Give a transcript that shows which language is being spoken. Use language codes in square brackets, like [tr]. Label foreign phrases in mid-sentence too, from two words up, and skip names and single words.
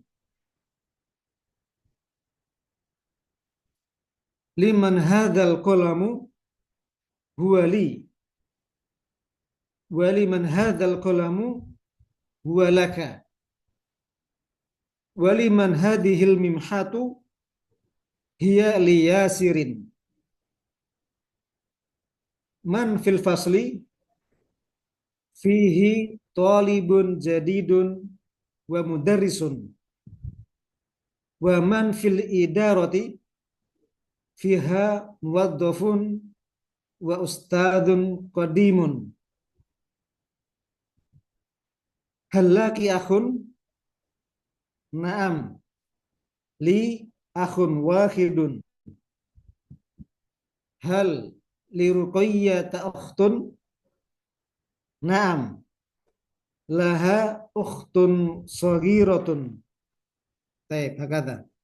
[ar] لمن هذا القلم هو لي ولمن هذا القلم هو لك ولمن هذه الممحاة هي لياسر. من في الفصل فيه طالب جديد ومدرس ومن في الإدارة فيها موظف وأستاذ قديم. هل لكِ أخ? نعم، لي أخ واحد. هل لرقية أخت? نعم، لها أخت صغيرة. [id] Baik, hakata.